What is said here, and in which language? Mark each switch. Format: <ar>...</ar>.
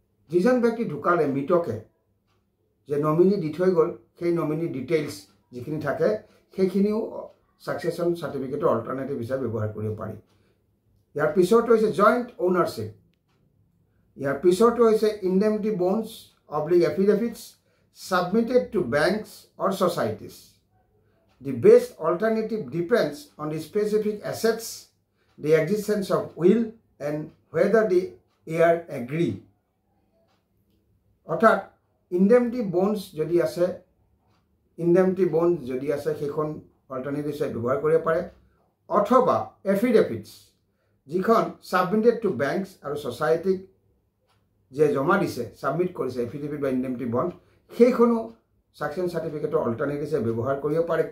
<as>যিজন ব্যক্তি ঢুকালে মৃতকে যে নমিনি দি থৈ গ'ল সেই নমিনি ডিটেইলছ যিখিনি থাকে সেইখিনিও সাকসেশন সাৰ্টিফিকেটৰ অল্টাৰনেটিভ হিচাপে ব্যৱহাৰ কৰিব পাৰি। ইয়াৰ পিছৰটো হৈছে জইণ্ট অ'নাৰশ্বিপ। ইয়াৰ পিছৰটো হৈছে ইণ্ডেমনিটি bonds oblique এফিডেভিটছ</as> <en>submitted to banks or societies. The best alternative depends on the specific assets, the existence of will, and whether the heir agree.</en> <as>অৰ্থাৎ ইণ্ডেমনিটি বণ্ডছ যদি আছে, ইণ্ডেমনিটি বণ্ড যদি আছে সেইখন অল্টাৰনেটিভ হিচাপে ব্যৱহাৰ কৰিব পাৰে, অথবা এফিডেভিটছ যিখন ছাবমিটেড টু বেংকছ আৰু ছ'চাইটিক যে জমা দিছে ছাবমিট কৰিছে এফিডেভিট বা ইণ্ডেমনিটি বণ্ড সেইখনো সাকসেশন সাৰ্টিফিকেটৰ অল্টাৰনেটিভ হিচাপে ব্যৱহাৰ কৰিব পাৰে।</as>